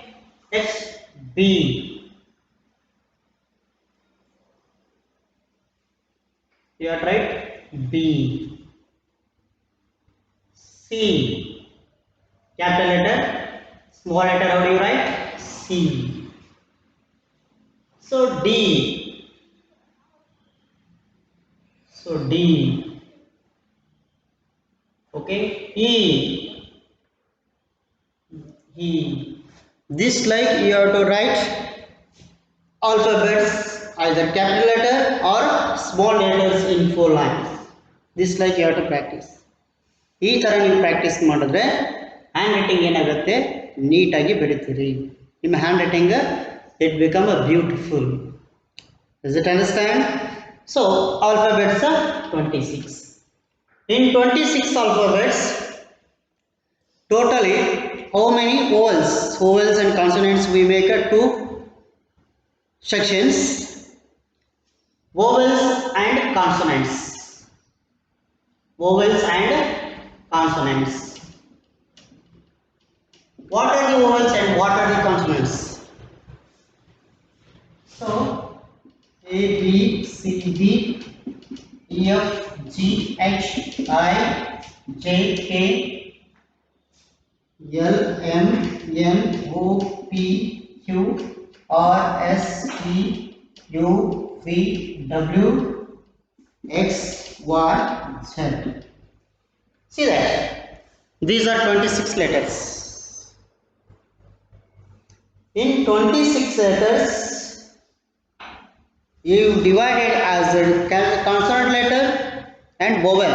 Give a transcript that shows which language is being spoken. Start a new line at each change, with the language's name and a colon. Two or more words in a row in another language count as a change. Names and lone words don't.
English: Next B. You have to write B. C. Capital letter. Small letter, how do you write? C. So D. So D. Okay. E. E. This like you have to write alphabets either capital letter or small letters in 4 lines. This like you have to practice.
Kannada: ಈ ತರ ನೀವು ಪ್ರಾಕ್ಟೀಸ್ ಮಾಡಿದ್ರೆ
English: hand writing
Kannada: ಏನಾಗುತ್ತೆ ನೀಟಾಗಿ ಬೆಳಿತೀರಿ
English: ನಿಮ್ಮ hand writing it become a beautiful does it understand so alphabets are 26 in 26 alphabets totally how many vowels and consonants we make two sections vowels and consonants vowels and consonants. What are the vowels and what are the consonants? So A, B, C, D, E, F, G, H, I, J, K, L, M, N, O, P, Q, R, S, T, U, V, W, X, Y, Z. See that? These are 26 letters. In 26 letters, you divided as a consonant letter and vowel.